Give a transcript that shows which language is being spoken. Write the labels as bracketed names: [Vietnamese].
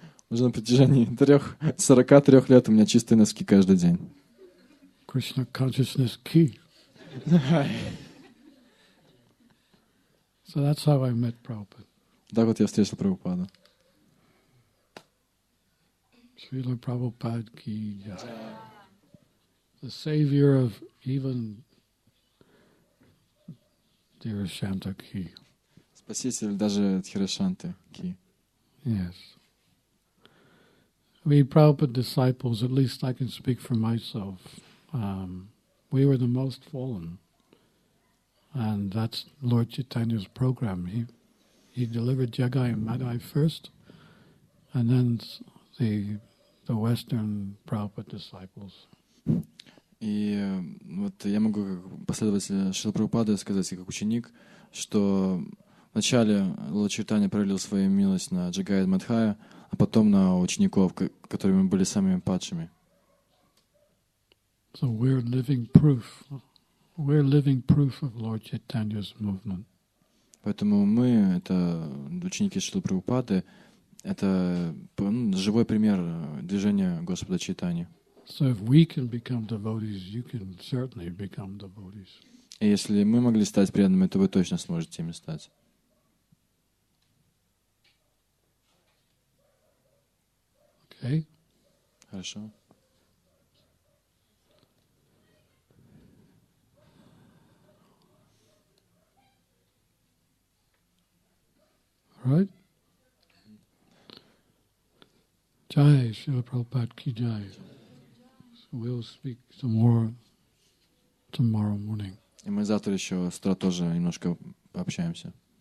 [Russian] Уже на протяжении 43 лет у меня чистые носки каждый день. [English] Krishna consciousness key. So that's how I met Prabhupada. [Russian] Так вот я встретил Прабхупаду. [English] Srila Prabhupada ki jai. The savior of even Dhirashanta ki. [Russian] Спаситель даже Дхирашанты ки. [English] Yes. We Prabhupada disciples, at least I can speak for myself, we were the most fallen. And that's Lord Chaitanya's program. He delivered Jagai and Madai first, and then the Western Prabhupada disciples. [Russian] И вот я могу как последователь Шрилы Прабхупады сказать, и как ученик, что вначале Лорд Чайтанья пролил свою милость на Джагая и Мадхая, а потом на учеников, которыми были самыми падшими. [English] So we're living proof. We're living proof of Lord Chaitanya's movement. [Russian] Поэтому мы, это ученики Шрилы Прабхупады, это живой пример движения Господа Чайтаньи. [English] So if we can become devotees, you can certainly become devotees. [Russian] И если мы могли стать преданными, то вы точно сможете ими стать. [English] Okay? [Russian] Хорошо. [English] All right? Jai, Srila Prabhupada ki jai. So we'll speak some more tomorrow morning. [Russian] И мы завтра еще с утра тоже немножко пообщаемся.